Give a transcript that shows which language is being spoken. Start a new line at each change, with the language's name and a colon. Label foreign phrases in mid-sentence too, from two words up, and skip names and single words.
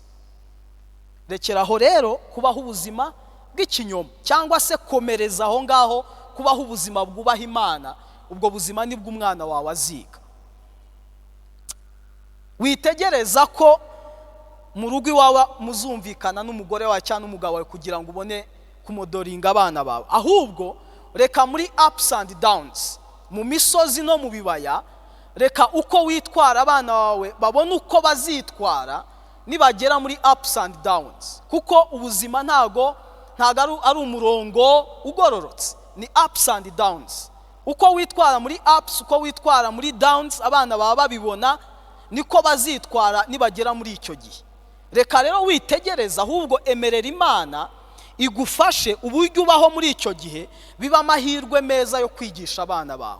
Kinyarwanda: Rekera aho rero kubaho ubuzima bw'ikinyoma, cyangwa se komereza aho ngaho kubaho ubuzima bwubaha Imana. Ubwo buzima nibwo umwana wawe aziga. Witegereza ko mu rugo iwawe muzumvikana n'umugore wawe cyangwa n'umugabo wawe kugira ngo ubone kumodoringa abana bawe. Ahubwo reka muri
English: ups and downs,
Kinyarwanda: mu misozi no mu bibaya, reka uko witwara abana bawe babone uko bazitwara nibagera muri
English: ups and downs.
Kinyarwanda: Kuko ubuzima ntago ari umurongo ugororotse, ni
English: ups and downs.
Kinyarwanda: Uko witwara muri ups, uko witwara muri downs, abana baba babibona niko bazitwara nibagera muri icyo gihe. Reka rero witegereza, ahubwo emerera Imana igufashe uburyo ubaho muri icyo gihe, biba amahirwe meza yo kwigisha abana bawe.